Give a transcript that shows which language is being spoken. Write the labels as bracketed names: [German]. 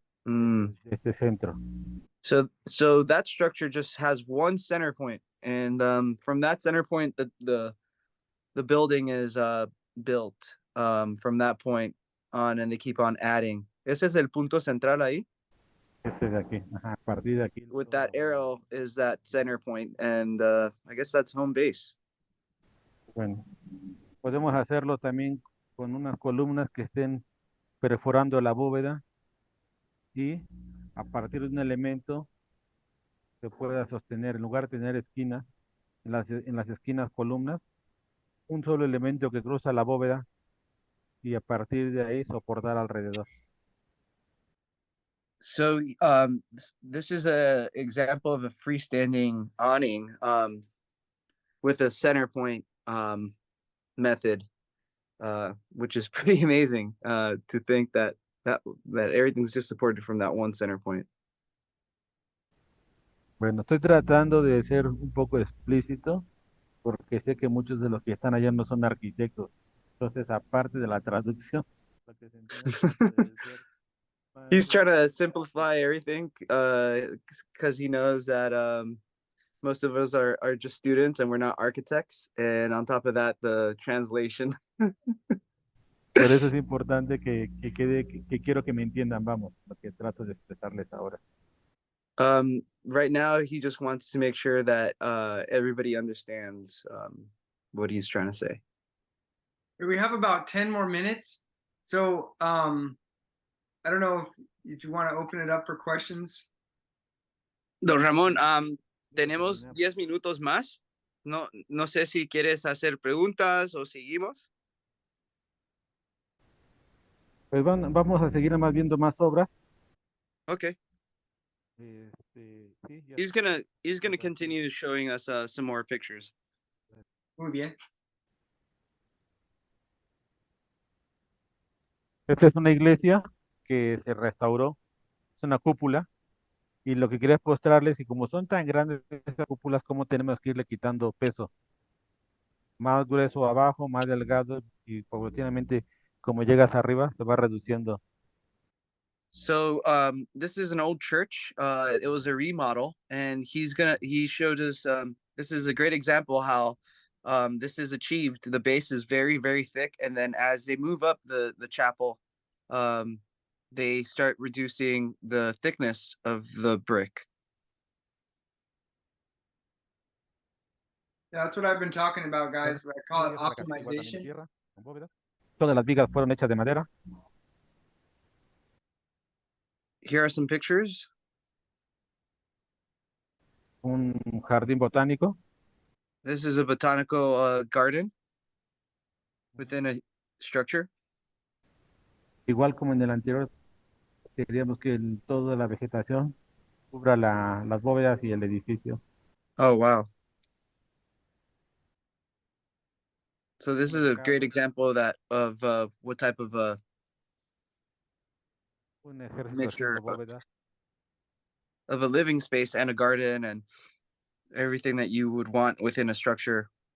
[Spanish] Mm. de este centro. [English] So that structure just has one center point, and from that center point, the building is built from that point on, and they keep on adding. [Spanish] Ese es el punto central ahí. Este de aquí, ajá, a partir de aquí. [English] With that arrow is that center point, and I guess that's home base. [Spanish] Bueno, podemos hacerlo también con unas columnas que estén perforando la bóveda y a partir de un elemento se pueda sostener, en lugar de tener esquinas, en las esquinas columnas, un solo elemento que cruza la bóveda y a partir de ahí soportar alrededor. [English] So this is a example of a freestanding awning with a center point method, which is pretty amazing to think that everything's just supported from that one center point. [Spanish] Bueno, estoy tratando de ser un poco explícito porque sé que muchos de los que están allá no son arquitectos. Entonces, aparte de la traducción, lo que se entiende puede ser [English] He's trying to simplify everything because he knows that most of us are just students and we're not architects. And on top of that, the translation. [Spanish] Por eso es importante que quede, que quiero que me entiendan, vamos, lo que trato de expresarles ahora. [English] Right now, he just wants to make sure that everybody understands what he's trying to say. We have about 10 more minutes. So I don't know if you want to open it up for questions. [Spanish] Don Ramón, tenemos 10 minutos más. No sé si quieres hacer preguntas o seguimos. Pues vamos a seguir más viendo más obras. [English] Okay. [Spanish] Sí, ya. [English] He's gonna continue showing us some more pictures. [Spanish] Muy bien. Esta es una iglesia que se restauró, es una cúpula, y lo que quería mostrarles, y como son tan grandes estas cúpulas, cómo tenemos que irle quitando peso. Más grueso abajo, más delgado, y paulatinamente, como llegas arriba, se va reduciendo. [English] So this is an old church. It was a remodel, and he showed us this is a great example how this is achieved. The base is very, very thick, and then as they move up the chapel, they start reducing the thickness of the brick. Yeah, that's what I've been talking about, guys. I call it optimization. [Spanish] Todas las vigas fueron hechas de madera. [English] Here are some pictures. [Spanish] un jardín botánico. [English] This is a botanical garden within a structure. [Spanish] Igual como en el anterior, queríamos que toda la vegetación cubra las bóvedas y el edificio. [English] Oh, wow. So this is a [Spanish] Acá [English] great example of that, of what type of [Spanish] un ejército [English] mixture [Spanish] haciendo bóvedas. [English] of a living space and a garden and everything that you would want within a structure.